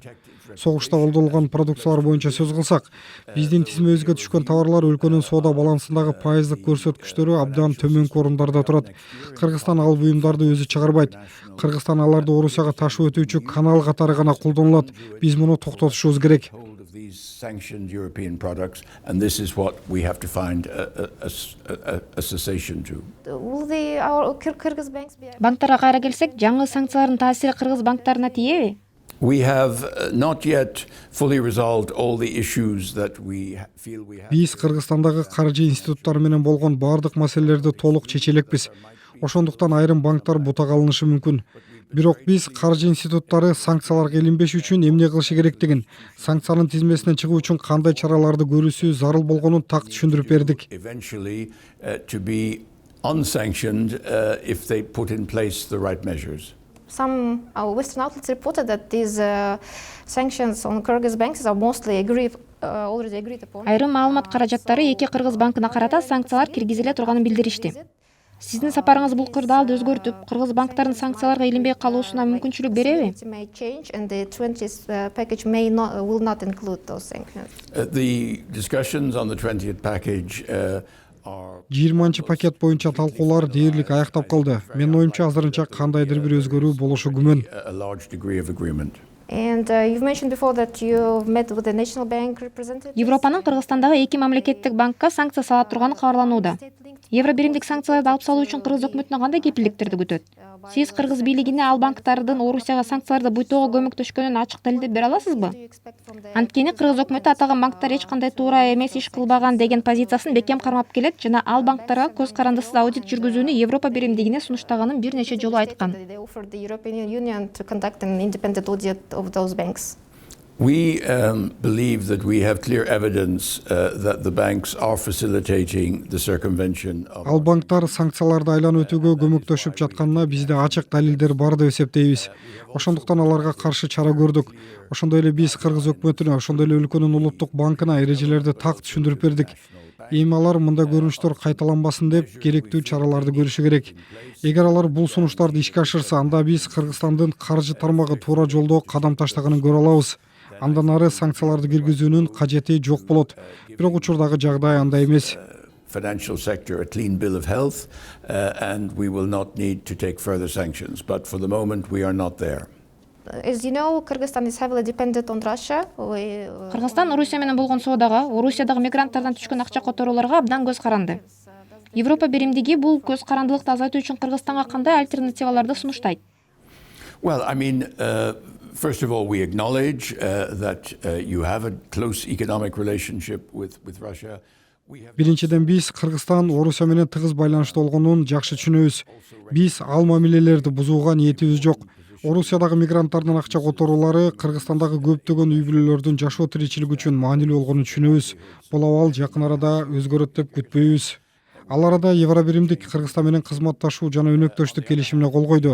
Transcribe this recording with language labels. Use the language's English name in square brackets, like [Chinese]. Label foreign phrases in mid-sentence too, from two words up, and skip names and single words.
[Kyrgyz] Согушта колдонулган продукциялар боюнча сөз кылсак, биздин тизмебизге түшкөн товарлар өлкөнүн соода балансындагы пайыздык көрсөткүчтөрү абдан төмөнкү орундарда турат. Кыргызстан ал буюмдарды өзү чыгарбайт. Кыргызстан аларды Орусияга ташып өтүүчү канал катары гана колдонулат. Биз муну токтотушубуз керек. [English] Sanctioned European products, and this is what we have to find a cessation to. Kyrgyz banks be. [Kyrgyz] Банктарга кайра келсек, жаңы санкциялардын таасири кыргыз банктарына тиеби? [English] We have not yet fully resolved all the issues that we feel we have. [Kyrgyz] Биз Кыргызстандагы каржы институттары менен болгон бардык маселелерди толук чече элекпиз. Ошондуктан айрым банктар бута калынышы мүмкүн. Бирок биз каржы институттары санкцияларга илинбеш үчүн эмне кылышы керектигин, санкциянын тизмесинен чыгуу үчүн кандай чараларды көрүүсү зарыл болгонун так түшүндүрүп бердик. [English] Eventually, to be unsanctioned if they put in place the right measures. Some Western outlets reported that these sanctions on Kyrgyz banks are mostly already agreed upon. [Kyrgyz] Айрым маалымат каражаттары эки кыргыз банкына карата санкциялар киргизиле турганын билдиришти. Сиздин сапарыңыз бул кырдаалды өзгөртүп, кыргыз банктардын санкцияларга илинбей калуусуна мүмкүнчүлүк береби? [English] The discussions on the 20th package are [Kyrgyz] 20 пакет боюнча талкуулар дээрлик аяктап калды. Менин оюмча азырынча кандайдыр бир өзгөрүү болушу күмөн. [English] a large degree of agreement. And you've mentioned before that you met with the National Bank representatives. [Kyrgyz] Европанын Кыргызстандагы 2 мамлекеттик банкка санкция сала турганы кабарланууда. Евро биримдик санкцияларды алып салуу үчүн Кыргыз өкмөтүнө кандай кепилдиктерди күтөт? Сиз Кыргыз бийлигине ал банктардын Орусияга санкцияларды буйтоого көмөктөшкөнүн ачык далилдеп бере аласызбы? Анткени Кыргыз өкмөтү аталган банктар эч кандай туура эмес иш кылбаган деген позициясын бекем кармап келет жана ал банктарга көз карандысыз аудит жүргүзүүнү Европа биримдигине сунуштаганын бир нече жолу айткан. [English] They offered the European Union to conduct an independent audit of those banks. We believe that we have clear evidence that the banks are facilitating the circumvention of. [Kyrgyz] Ал банктар санкцияларды айланып өтүүгө көмөктөшүп жатканына бизде ачык далилдер бар деп эсептейбиз. Ошондуктан аларга каршы чара көрдүк. Ошондой эле биз Кыргыз өкмөтүнө, ошондой эле өлкөнүн улуттук банкына эрежелерди так түшүндүрүп бердик. Эми алар мындай көрүнүштөр кайталанбасын деп керектүү чараларды көрүшү керек. Эгер алар бул сунуштарды ишке ашырса, анда биз Кыргызстандын каржы тармагы туура жолдо кадам таштаганын көрө алабыз. Андан ары санкцияларды киргизүүнүн кажети жок болот. Бирок учурдагы жагдай андай эмес. [English] Financial sector a clean bill of health, and we will not need to take further sanctions. But for the moment, we are not there. As you know, Kyrgyzstan is heavily dependent on Russia. [Kyrgyz] Кыргызстан Орусия менен болгон соодага, Орусиядагы мигранттардан түшкөн акча которууларга абдан көз каранды. Европа биримдиги бул көз карандылыкты азайтуу үчүн Кыргызстанга кандай альтернативаларды сунуштайт? [English] Well, I mean, first of all, we acknowledge that you have a close economic relationship with Russia. [Kyrgyz] Биринчиден биз Кыргызстан Орусия менен тыгыз байланышта болгонун жакшы түшүнөбүз. Биз ал мамилелерди бузууга ниетибиз жок. Орусиядагы мигранттардын акча которуулары Кыргызстандагы көптөгөн үй бүлөлөрдүн жашоо тиричилиги үчүн маанилүү болгонун түшүнөбүз. Бул абал жакын арада өзгөрөт деп күтпөйбүз. Ал арада Евро биримдик Кыргызстан менен кызматташуу жана өнөктөштүк келишимине кол койду.